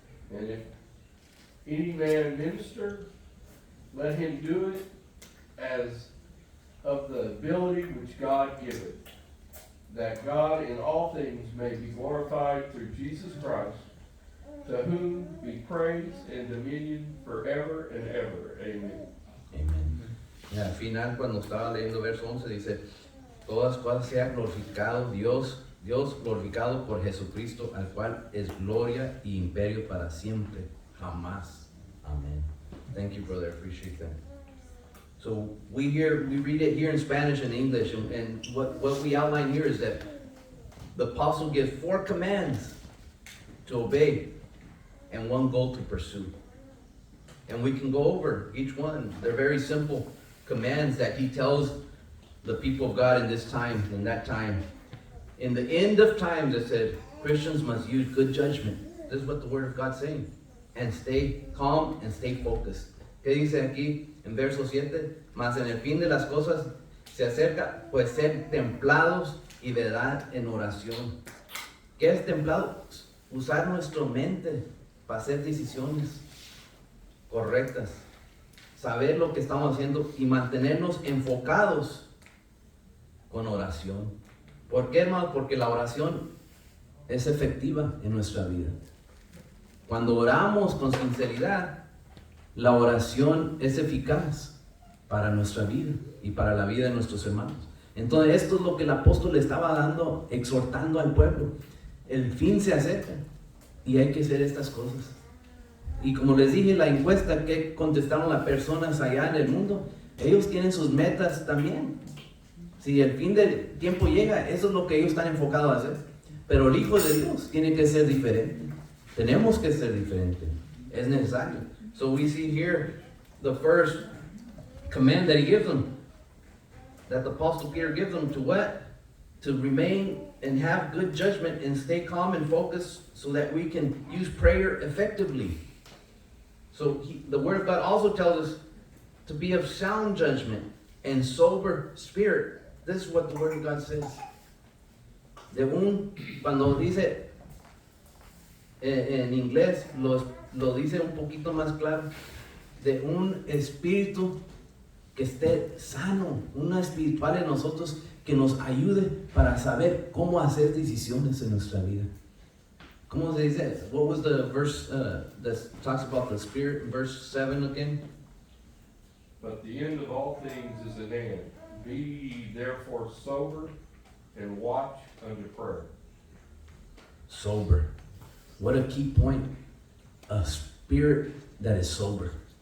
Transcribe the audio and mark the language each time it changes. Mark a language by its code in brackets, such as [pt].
[en] And if any man minister, let him do it as of the ability which God giveth, that God in all things may be glorified through Jesus Christ, to whom be praise and dominion forever and ever. Amen. Amen. [es] Y al final, cuando estaba leyendo verso 11, dice, todas cosas sean glorificado Dios glorificado por Jesucristo, al cual es gloria y imperio para siempre, jamás. [en] Amen. Thank you, brother. I appreciate that. So we read it here in Spanish and English, and what we outline here is that the apostle gives 4 commands to obey and 1 goal to pursue. And we can go over each one. They're very simple commands that he tells the people of God in this time, in that time. In the end of times, it said, Christians must use good judgment. This is what the Word of God's saying. And stay calm and stay focused. [es] ¿Qué dice aquí en verso 7? Mas en el fin de las cosas se acerca, pues ser templados y verdad en oración. ¿Qué es templado? Usar nuestra mente para hacer decisiones correctas. Saber lo que estamos haciendo y mantenernos enfocados con oración. ¿Por qué, hermano? Porque la oración es efectiva en nuestra vida. Cuando oramos con sinceridad, la oración es eficaz para nuestra vida y para la vida de nuestros hermanos. Entonces esto es lo que el apóstol le estaba dando, exhortando al pueblo. El fin se acerca y hay que hacer estas cosas. Y como les dije, la encuesta que contestaron las personas allá en el mundo, ellos tienen sus metas también. Si el fin del tiempo llega, eso es lo que ellos están enfocados a hacer. Pero el Hijo de Dios tiene que ser diferente. Tenemos que ser diferentes. Es necesario. [en] So we see here the first command that he gives them, that the Apostle Peter gives them to what? To remain and have good judgment and stay calm and focused so that we can use prayer effectively. So the Word of God also tells us to be of sound judgment and sober spirit. This is what the Word of God says. [es] Cuando dice en inglés, lo dice un poquito más claro, de un espíritu que esté sano, una espiritual en nosotros que nos ayude para saber cómo hacer decisiones en nuestra vida. ¿Cómo se dice? [en] What was the verse that talks about the spirit, verse 7 again? But the end of all things is at hand. Be ye therefore sober, and watch unto prayer. Sober. What a key point. A spirit that is sober.